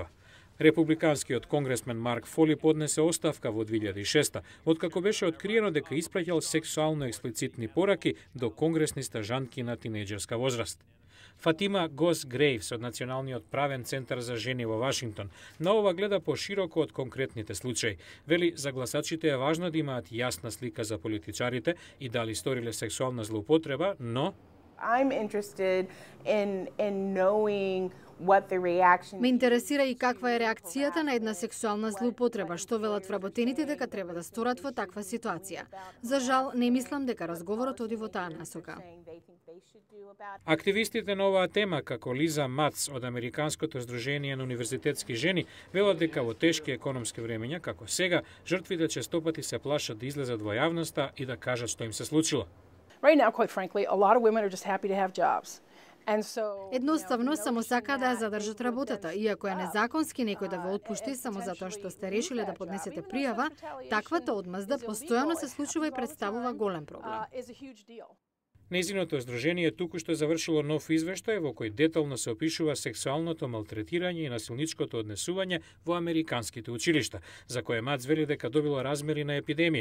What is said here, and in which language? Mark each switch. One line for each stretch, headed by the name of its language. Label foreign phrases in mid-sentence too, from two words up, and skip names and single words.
Macedonian: Републиканскиот конгресмен Марк Фоли поднесе оставка во 2006, откако беше откриено дека испраќал сексуално експлицитни пораки до конгресни стажанки на тинејџерска возраст. Фатима Гос Грейвс од Националниот правен центар за жени во Вашингтон на ова гледа пошироко од конкретните случаи. Вели, за гласачите е важно да имаат јасна слика за политичарите и дали сториле сексуална злоупотреба, но
English: I'm interested in knowing what the reaction.
Macedonian: Ме интересира и каква е реакцијата на една сексуална злоупотреба, што велат вработените дека треба да сторат во таква ситуација. За жал, не мислам дека разговорот оди во таа насока. Активистите на оваа тема, како Лиза Мац од Американското здружение на универзитетски жени, велат дека во тешки економски времења, како сега, жртвите честопати се плашат да излезат во јавноста и да кажат што им се случило.
English: Right now, quite frankly, a lot of women are just happy to have jobs.
Macedonian: Едноставно само сака да ја задржат работата, иако е незаконски некој да ве отпушти само затоа што сте решиле да поднесете пријава, таквата одмазда постојано се случува и представува голем проблем. Нејзиното здружение токушто завршило нов извештај во кој детално се опишува сексуалното малтретирање и насилничкото однесување во американските училишта, за кое Мац вели дека добило размери на епидемија.